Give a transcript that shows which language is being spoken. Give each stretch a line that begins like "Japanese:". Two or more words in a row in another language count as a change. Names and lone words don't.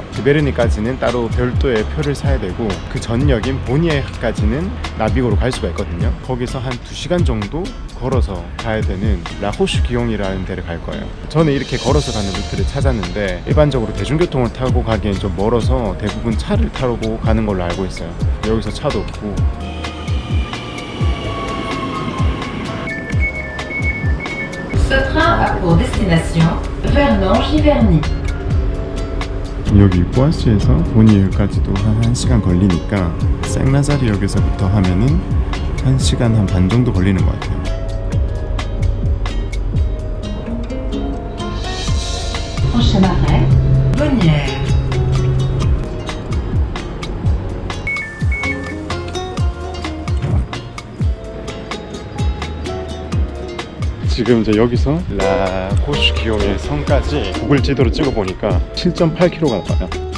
Korean: 지베르니까지는 따로 별도의 표를 사야 되고 그 전 역인 보니에흐까지는 나비고로 갈 수가 있거든요. 거기서 한 2시간 정도 걸어서 가야 되는 라호슈 기용이라는 데를 갈 거예요. 저는 이렇게 걸어서 가는 루트를 찾았는데 일반적으로 대중교통을 타고 가기엔 좀 멀어서 대부분 차를 타고 가는 걸로 알고 있어요. 여기서 차도 없고.
French: Ce train a pour destination Vernon-Giverny.
Korean: 여기 포아시에서 보니에흐까지도 한 1시간 걸리니까 생나자르 역에서부터 하면은 1시간 한 반 정도 걸리는 것 같아요.
French: Prochain arrêt, Bonnières.
Korean: 지금 이제 여기서 라호슈 기용의 성까지 구글 지도로 찍어보니까 7.8km가 나와요.